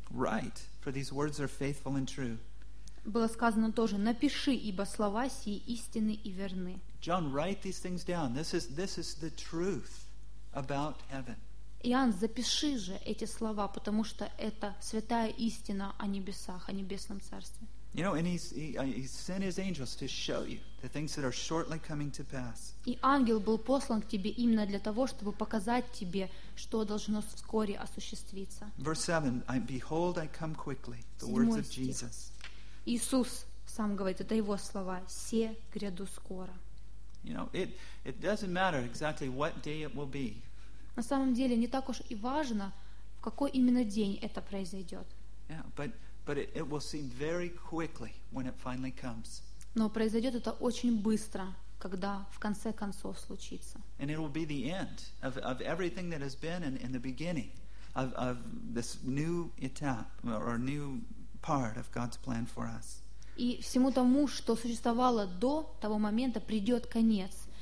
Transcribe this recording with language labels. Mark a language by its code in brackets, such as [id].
[en] Write, for these words are faithful and true. [ru] Было сказано тоже, напиши, ибо слова сии истины и верны. [en] John, write these things down. This is the truth about heaven. [ru] Иоанн, запиши же эти слова, потому что это святая истина о небесах, о небесном царстве. [en] You know, and he sent his angels to show you the things that are shortly coming to pass. [ru] И ангел был послан к тебе именно для того, чтобы показать тебе, что должно вскоре осуществиться. [en] Verse 7, behold, I come quickly. The words of Jesus. [ru] Иисус сам говорит, это его слова. Се гряду скоро. [en] You know, it doesn't matter exactly what day it will be. [ru] На самом деле, не так уж и важно, в какой именно день это произойдет. [en] Yeah, but it will seem very quickly when it finally comes. [ru] Но произойдет это очень быстро, когда в конце концов случится. [en] And it will be the end of everything that has been in the beginning of this new etap or new part of God's plan for us. [ru] И всему тому, что существовало до того момента, придет конец.